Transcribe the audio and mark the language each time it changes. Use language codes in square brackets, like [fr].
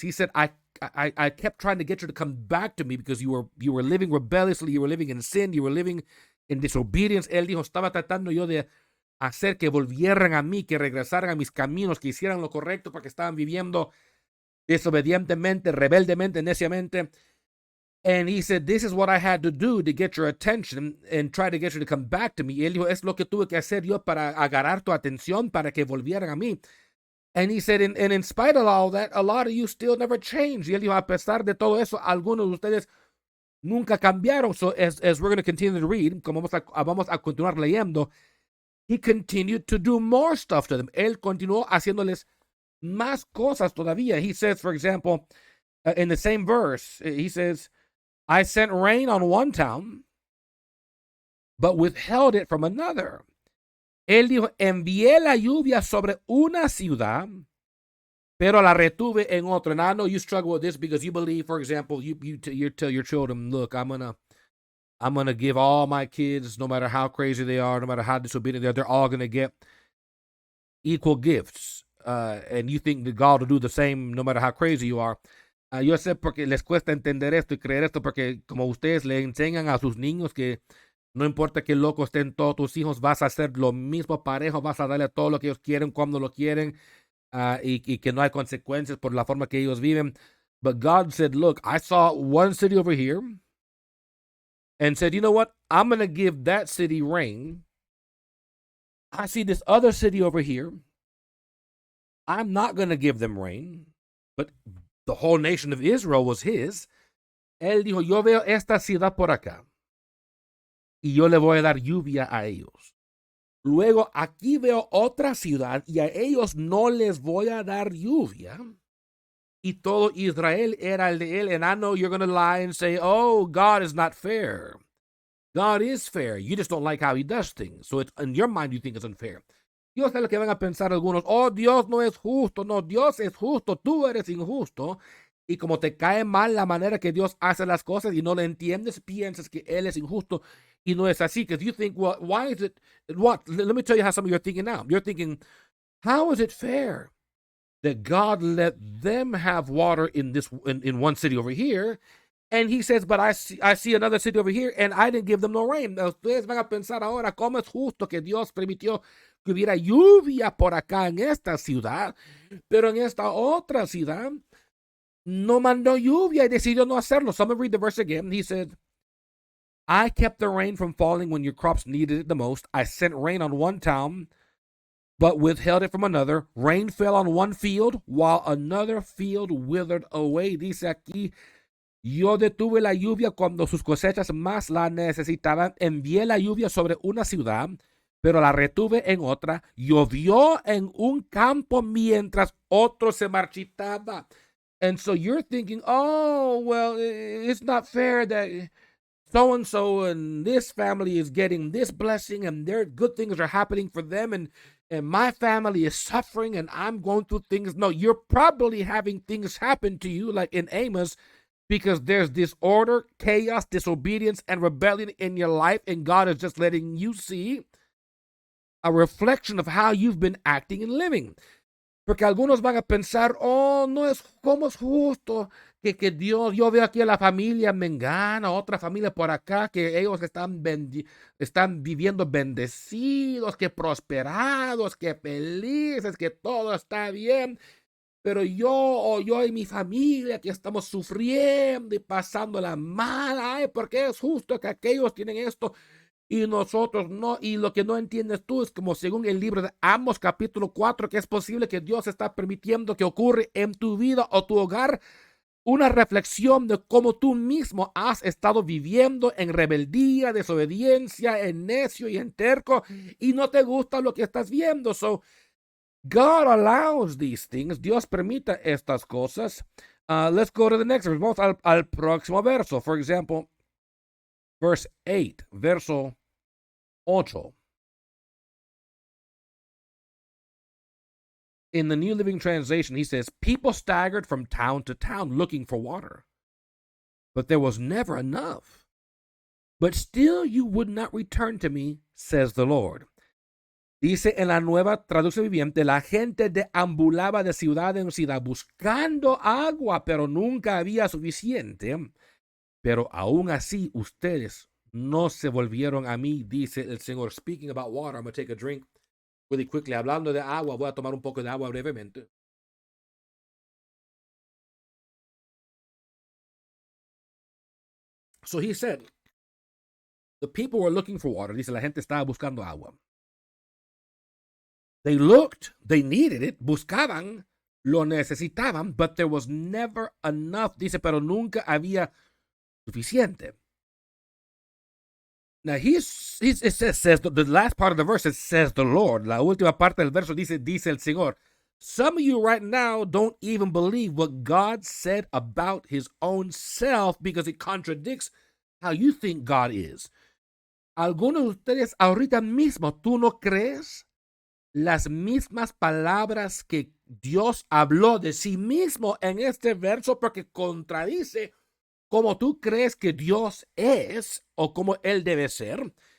[en] He said, I kept trying to get you to come back to me because you were living rebelliously, you were living in sin, you were living in disobedience. [es] Él dijo, estaba tratando yo de hacer que volvieran a mí, que regresaran a mis caminos, que hicieran lo correcto porque estaban viviendo desobedientemente, rebeldemente, neciamente. [en] And he said, this is what I had to do to get your attention and try to get you to come back to me. [es] Y él dijo, es lo que tuve que hacer yo para agarrar tu atención, para que volvieran a mí. [en] And he said, and in spite of all that, a lot of you still never changed. [es] Y él dijo, a pesar de todo eso, algunos de ustedes nunca cambiaron. [en] So as we're going to continue to read, [es] como vamos a continuar leyendo, [en] he continued to do more stuff to them. [es] Él continuó haciéndoles más cosas todavía. [en] He says, for example, in the same verse, he says, I sent rain on one town, but withheld it from another. [es] Él dijo, envié la lluvia sobre una ciudad, pero la retuve en otra. [en] And I know you struggle with this because you believe, for example, you tell your children, look, I'm gonna give all my kids, no matter how crazy they are, no matter how disobedient they are, they're all gonna get equal gifts. And you think that God will do the same no matter how crazy you are. [es] Yo sé porque les cuesta entender esto y creer esto, porque como ustedes le enseñan a sus niños que no importa qué loco estén todos tus hijos, vas a hacer lo mismo parejo, vas a darle todo lo que ellos quieren, cuando lo quieren, y que no hay consecuencias por la forma que ellos viven. [en] But God said, look, I saw one city over here and said, you know what? I'm going to give that city rain. I see this other city over here. I'm not going to give them rain. But the whole nation of Israel was his. [es] Él dijo, yo veo esta ciudad por acá y yo le voy a dar lluvia a ellos. Luego aquí veo otra ciudad y a ellos no les voy a dar lluvia. Y todo Israel era el de él. [en] And I know you're going to lie and say, oh, God is not fair. God is fair. You just don't like how he does things. So it's, in your mind you think it's unfair. [es] Yo sé lo que van a pensar algunos. Oh, Dios no es justo. No, Dios es justo. Tú eres injusto. Y como te cae mal la manera que Dios hace las cosas y no le entiendes, piensas que Él es injusto y no es así. [en] Because you think, well, why is it, what? Let me tell you how some of you are thinking now. You're thinking, how is it fair that God let them have water in one city over here? And he says, but I see another city over here and I didn't give them no rain. [es] Ustedes van a pensar ahora, ¿cómo es justo que Dios permitió que hubiera lluvia por acá en esta ciudad, pero en esta otra ciudad no mandó lluvia y decidió no hacerlo? [en] So I'm going to read the verse again. He said, I kept the rain from falling when your crops needed it the most. I sent rain on one town, but withheld it from another. Rain fell on one field, while another field withered away. [es] Dice aquí, yo detuve la lluvia cuando sus cosechas más la necesitaban. Envié la lluvia sobre una ciudad, pero la retuve en otra. Llovió en un campo mientras otro se marchitaba. [en] And so you're thinking, oh, well, it's not fair that so-and-so and this family is getting this blessing and their good things are happening for them, and my family is suffering and I'm going through things. No, you're probably having things happen to you like in Amos because there's disorder, chaos, disobedience, and rebellion in your life, and God is just letting you see a reflection of how you've been acting and living. [es] Porque algunos van a pensar, oh, no es como es justo que Dios, yo veo aquí a la familia Mengana, otra familia por acá, que ellos están viviendo bendecidos, que prosperados, que felices, que todo está bien. Pero yo y mi familia que estamos sufriendo y pasándola mal, ay, porque es justo que aquellos tienen esto. y nosotros no. Y lo que no entiendes tú es como según el libro de Amos capítulo 4, que es posible que Dios está permitiendo que ocurra en tu vida o tu hogar una reflexión de cómo tú mismo has estado viviendo en rebeldía, desobediencia, en necio y en terco, y no te gusta lo que estás viendo. [en] So, God allows these things. [es] Dios permite estas cosas. [en] Let's go to the next verse. [es] Vamos al próximo verso. [en] For example, verse 8, [es] verso 8. [en] In the New Living Translation, he says, people staggered from town to town looking for water, but there was never enough. But still you would not return to me, says the Lord. [es] Dice en la nueva traducción viviente, la gente deambulaba de ciudad en ciudad buscando agua, pero nunca había suficiente. Pero aún así ustedes no se volvieron a mí, dice el Señor. [en] Speaking about water, I'm going to take a drink really quickly. [es] Hablando de agua, voy a tomar un poco de agua brevemente. [en] So he said, the people were looking for water. [es] Dice, la gente estaba buscando agua. [en] They looked, they needed it, [es] buscaban, lo necesitaban, [en] but there was never enough. [es] Dice, pero nunca había suficiente. [en] Now, it says, the last part of the verse, it says the Lord. [es] La última parte del verso dice el Señor. [en] Some of you right now don't even believe what God said about his own self because it contradicts how you think God is. [es] Algunos de ustedes ahorita mismo, ¿tú no crees las mismas palabras que Dios habló de sí mismo en este verso? Porque contradice como tú crees que Dios es o como él debe ser.